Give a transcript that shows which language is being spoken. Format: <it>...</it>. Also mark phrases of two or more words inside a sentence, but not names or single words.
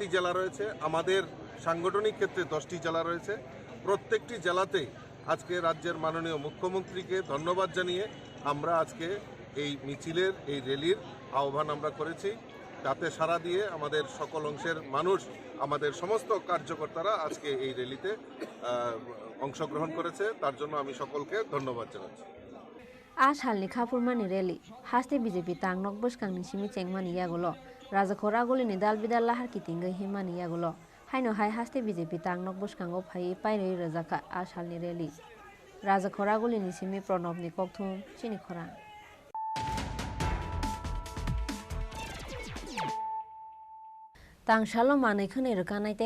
<bn>জেলা রয়েছে আমাদের সাংগঠনিক ক্ষেত্রে 10টি জেলা রয়েছে প্রত্যেকটি জেলাতেই আজকে রাজ্যের মাননীয় মুখ্যমন্ত্রীকে ধন্যবাদ জানিয়ে আমরা আজকে এই মিছিলের এই র্যালির আহ্বান আমরা করেছি তাতে সাড়া দিয়ে আমাদের সকল অংশের মানুষ আমাদের সমস্ত কার্যকর্তারা আজকে এই র্যালিতে অংশগ্রহণ করেছে তার জন্য আমি সকলকে ধন্যবাদ জানাচ্ছি</bn> <trp>आ सालनि खाफुरमानि रेली हास्ते बीजेपी तांनक बसकांनि सिमी चेंगमानि यागुलो राजखरा गुलिनि दाल बिदाल लाहार कितिंगै हिमानि यागुलो हाइनो हाइ हास्ते बीजेपी तांनक बसकांगो फायै पाइरै रोजाखा आ सालनि रेली राजखरा गुलिनि सिमी प्रणबनि ककथुम चिनी खरां तांसालो मानै खोनै रोकानाय ते</trp>